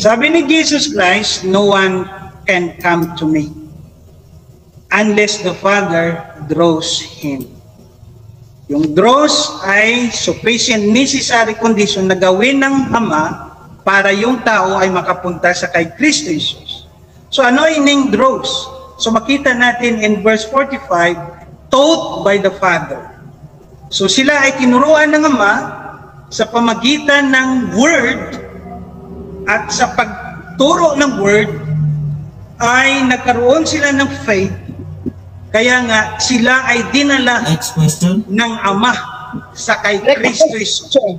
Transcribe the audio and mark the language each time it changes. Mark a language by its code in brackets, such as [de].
[tl] Sabi ni [en] Jesus Christ, no one can come to me unless the Father draws him. [tl] Yung draws ay [en] sufficient necessary condition [tl] na gawin ng Ama para yung tao ay makapunta sa kay Kristo Jesus. So ano ining draws? So makita natin in verse 45, [en] taught by the Father. [tl] So sila ay tinuruan ng Ama sa pamagitan ng Word, at sa pagturo ng Word ay nagkaroon sila ng faith, kaya nga sila ay dinala ng Ama sa kay Kristo Jesus.